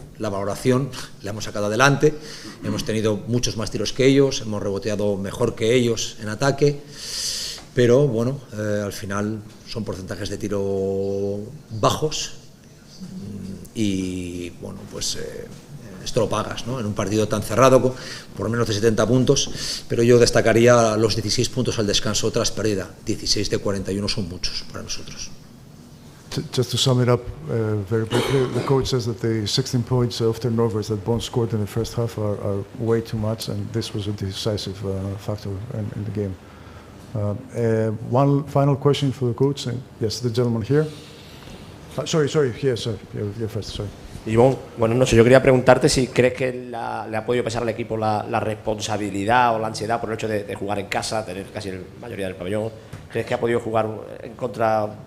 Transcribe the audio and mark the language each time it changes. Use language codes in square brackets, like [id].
[es] La valoración la hemos sacado adelante, hemos tenido muchos más tiros que ellos, hemos reboteado mejor que ellos en ataque, pero bueno, al final son porcentajes de tiro bajos y bueno, pues esto lo pagas, ¿no? En un partido tan cerrado, por menos de 70 puntos, pero yo destacaría los 16 puntos al descanso tras pérdida. 16 de 41 son muchos para nosotros. [en] Just to sum it up very briefly, the coach says that the 16 points of turnovers that Bond scored in the first half are way too much, and this was a decisive factor in the game. One final question for the coach. Yes, the gentleman here. Sorry, here, sir. You're first, sorry. [es] Ivonne, buenas noches. Yo quería preguntarte si crees que le ha podido pesar al equipo la responsabilidad o la ansiedad por el hecho de jugar en casa, tener casi la mayoría del pabellón. ¿Crees que ha podido jugar en contra?